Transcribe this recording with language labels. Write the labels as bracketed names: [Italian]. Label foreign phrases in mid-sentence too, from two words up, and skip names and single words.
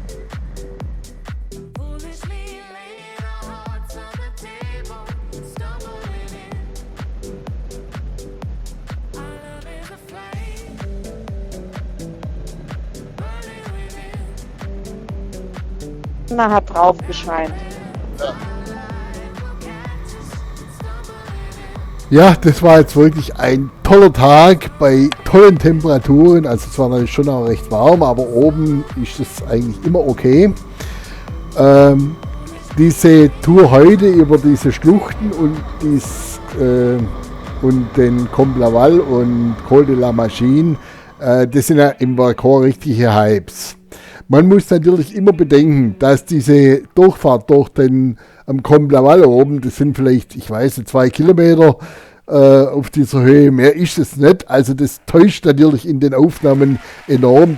[English] Foolishly laying our hearts on the table, stumbling in. Our love is a flame, burning within. [German] Na, hat draufgescheint. Ja, das war jetzt wirklich ein toller Tag bei tollen Temperaturen. Also es war natürlich schon auch recht warm, aber oben ist es eigentlich immer okay. Diese Tour heute über diese Schluchten und den Comblaval und Col de la Machine, das sind ja im Balkon richtige Hypes. Man muss natürlich immer bedenken, dass diese Durchfahrt durch den am Comblaval oben, das sind vielleicht, ich weiß nicht, 2 Kilometer auf dieser Höhe, mehr ist es nicht. Also das täuscht natürlich in den Aufnahmen enorm.